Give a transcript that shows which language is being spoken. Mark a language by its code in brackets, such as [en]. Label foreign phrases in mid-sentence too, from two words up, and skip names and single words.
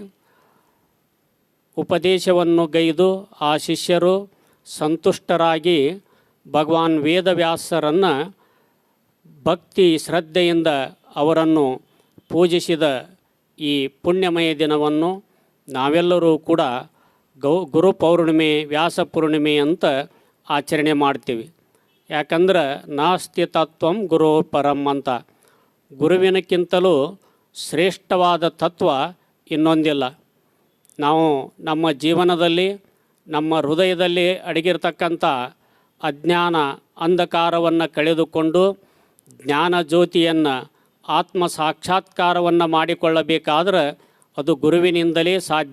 [kn] ಉಪದೇಶವನ್ನು ಗೈದು ಆ ಶಿಷ್ಯರು ಸಂತುಷ್ಟರಾಗಿ ಭಗವಾನ್ ವೇದವ್ಯಾಸರನ್ನು ಭಕ್ತಿ ಶ್ರದ್ಧೆಯಿಂದ ಅವರನ್ನು ಪೂಜಿಸಿದ ಈ ಪುಣ್ಯಮಯ ದಿನವನ್ನು ನಾವೆಲ್ಲರೂ ಕೂಡ ಗುರು ಪೌರ್ಣಿಮೆ ವ್ಯಾಸ ಪೂರ್ಣಿಮೆ ಅಂತ ಆಚರಣೆ ಮಾಡ್ತೀವಿ. ಯಾಕಂದ್ರೆ [sa] ನಾಸ್ತಿ ತತ್ವಂ ಗುರು ಪರಂ [kn] ಅಂತ, ಗುರುವಿನಕ್ಕಿಂತಲೂ ಶ್ರೇಷ್ಠವಾದ ತತ್ವ ಇನ್ನೊಂದಿಲ್ಲ. ನಾವು ನಮ್ಮ ಜೀವನದಲ್ಲಿ ನಮ್ಮ ಹೃದಯದಲ್ಲಿ ಅಡಗಿರ್ತಕ್ಕಂಥ ಅಜ್ಞಾನ ಅಂಧಕಾರವನ್ನು ಕಳೆದುಕೊಂಡು ಜ್ಞಾನ ಜ್ಯೋತಿಯನ್ನು ಆತ್ಮ ಸಾಕ್ಷಾತ್ಕಾರವನ್ನು ಮಾಡಿಕೊಳ್ಳಬೇಕಾದ್ರೆ ಅದು ಗುರುವಿನಿಂದಲೇ ಸಾಧ್ಯ.